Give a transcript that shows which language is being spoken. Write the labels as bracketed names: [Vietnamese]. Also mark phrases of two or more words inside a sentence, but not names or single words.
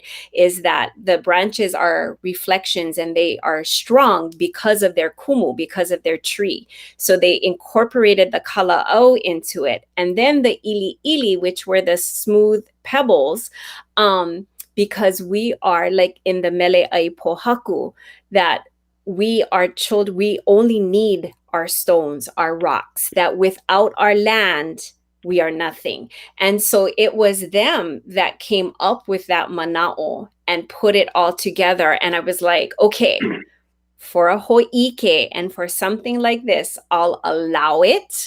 [English] Is that the branches are reflections and they are strong because of their kumu, because of their tree. So they incorporated the kala'au into it. And then the ili ili, which were the smooth pebbles, because we are like in the [Hawaiian] mele ai pohaku, [English] that we are children, we only need our stones, our rocks, that without our land, we are nothing. And so it was them that came up with that mana'o and put it all together. And I was like, okay, for a ho'ike and for something like this, I'll allow it.